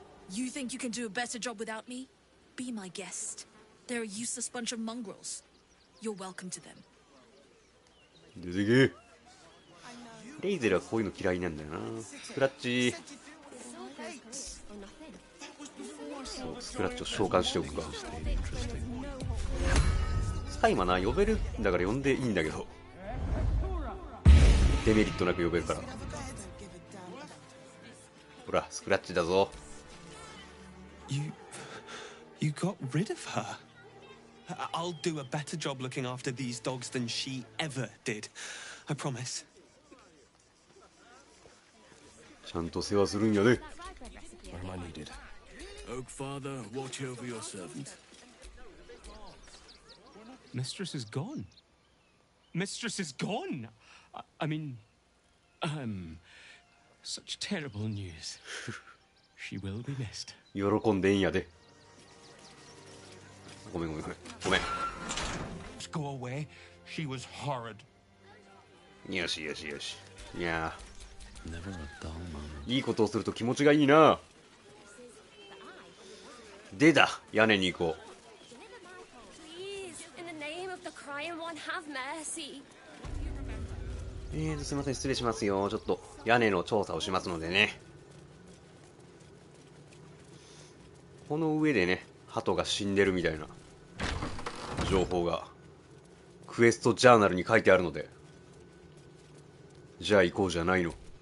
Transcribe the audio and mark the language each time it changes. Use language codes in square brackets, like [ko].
[en] You think you can do a better job without me? Be my guest. They're a useless bunch of mongrels. You're welcome to them. [ja] 出てけ。レイゼルはこういうの嫌いなんだよな。スクラッチ。そうスクラッチを召喚しておくか。スカイマな呼べるんだから呼んでいいんだけど。デメリットなく呼べるから。ほらスクラッチだぞ。 [en] You got rid of her. I'll do a better job looking after these dogs than she ever did. I promise. [ja] ちゃんと世話するんやで。 [en] Where am I needed? Oak Father, watch over your servant. Mistress is gone. Mistress is gone. I mean, such terrible news. She will be missed. [ja] 喜んでんやで。ごめんごめんごめんごめん。 [en] Just go away. She was horrid. [ja] よしよしよし。いや [en] Never a dull moment. [ja] いいことをすると気持ちがいいな。でだ、屋根に行こ [en] Please, in the name of the crying one, have mercy. [ja] う。すいません失礼しますよ。ちょっと屋根の調査をしますのでね。この上でね、鳩が死んでるみたいな情報がクエストジャーナルに書いてあるので、じゃあ行こうじゃないの。